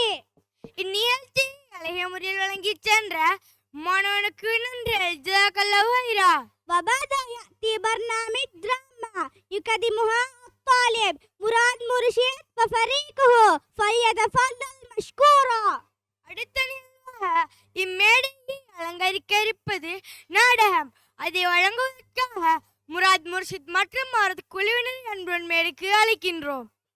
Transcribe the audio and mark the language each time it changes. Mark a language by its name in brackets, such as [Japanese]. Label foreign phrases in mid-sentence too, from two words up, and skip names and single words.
[Tamil] இந்நிகழ்ச்சி அழகிய முறையில் வழங்கி சென்ற மாணவனுக்கு நன்றி [Arabic] جزاك الله خيرا. وبعد يأتي برنامج دراما يقدمها الطالب مراد مرشد وفريقه فليتفضل مشكورا. [Tamil] அடுத்த நிகழ்வாக இம்மேடையை அலங்கரிக்க இருப்பது நாடகம். அதை வழங்குவதற்காக முராத் முர்ஷித் மற்றும் அவரது குழுவினர் அன்புடன் மேடைக்கு அழைக்கின்றோம்.